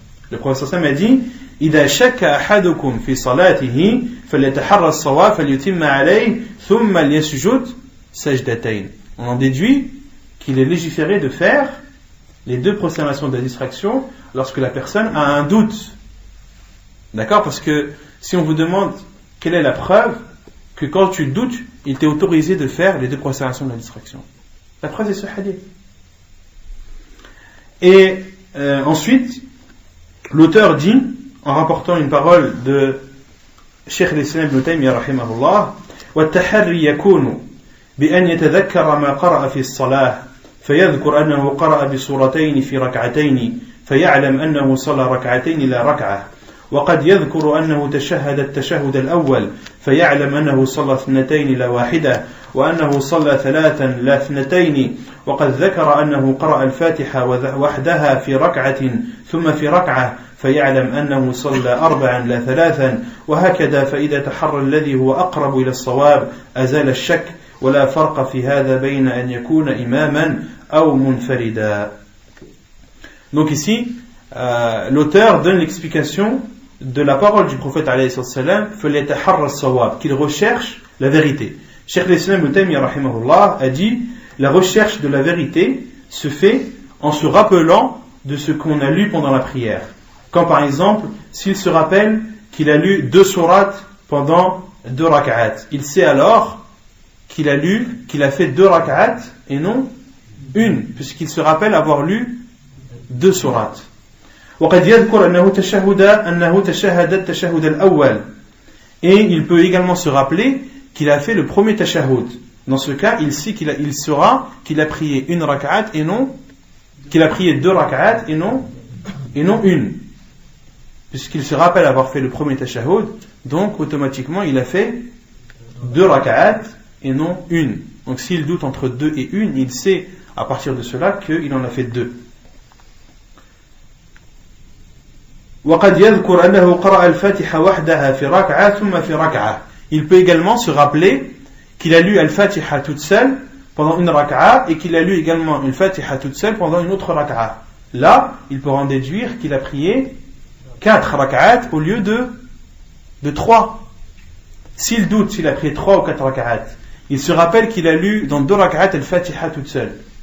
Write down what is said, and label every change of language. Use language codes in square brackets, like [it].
[fr] Le prophète sallallahu alayhi wa sallam a dit, [ar] إذا شك أحدكم في صلاته فليتحرى الصواب فليتم عليه ثم ليسجد سجدتين. [fr] On en déduit qu'il est légiféré de faire les 2 prosternations de la distraction lorsque la personne a un doute. D'accord? Parce que si on vous demande quelle est la preuve que quand tu doutes, il t'est autorisé de faire les 2 prosternations de la distraction, la preuve est ce hadith. Et ensuite, l'auteur dit, en rapportant une parole de Cheikh al-Islam ibn Taymiyyah rahimahullah, [ar] والتحري يكون بأن يتذكر ما قرأ في الصلاة فيذكر أنه قرأ بسورتين في ركعتين فيعلم أنه صلى ركعتين لا ركعة وقد يذكر أنه تشهد التشهد الأول فيعلم أنه صلى 2 لا واحدة وأنه صلى 3 لا 2 وقد ذكر أنه قرأ الفاتحة وحدها في ركعة ثم في ركعة فيعلم أنه صلى 4 لا 3 وهكذا فإذا تحرى الذي هو أقرب إلى الصواب أزال الشك ولا فرق في هذا بين أن يكون إماما أو منفردا. [fr] Donc ici, l'auteur donne l'explication de la parole du prophète alayhi salam, qu'il recherche la vérité. Cheikh al-Islam ibn Taymiyyah rahimahullah a dit, la recherche de la vérité se fait en se rappelant de ce qu'on a lu pendant la prière. Quand par exemple, s'il se rappelle qu'il a lu 2 sourates pendant 2 rak'at, il sait alors qu'il a fait 2 rak'at et non une, puisqu'il se rappelle avoir lu 2 sourates. [ar] وقد يذكر أنه تشهد التشهد الأول. [fr] Et il peut également se rappeler qu'il a fait le premier tashahhud. Dans ce cas, il sait il saura qu'il a prié 1 rak'at et non, qu'il a prié 2 rak'at et non une. Puisqu'il se rappelle avoir fait le premier tashahhud, donc automatiquement il a fait 2 rak'at et non une. Donc s'il doute entre 2 et 1, il sait à partir de cela qu'il en a fait 2. [ar] وقد يذكر أنه قرأ الفاتحة وحدها في ركعة ثم في ركعة. [fr] Il peut également se rappeler qu'il a lu Al-Fatiha toute seule pendant une raka'a et qu'il a lu également une Fatiha toute seule pendant une autre raka'a. Là, il peut en déduire qu'il a prié 4 raka'at au lieu de 3. S'il doute s'il a prié 3 ou 4 raka'at, il se rappelle qu'il a lu dans 2 raka'at Al-Fatiha toute seule.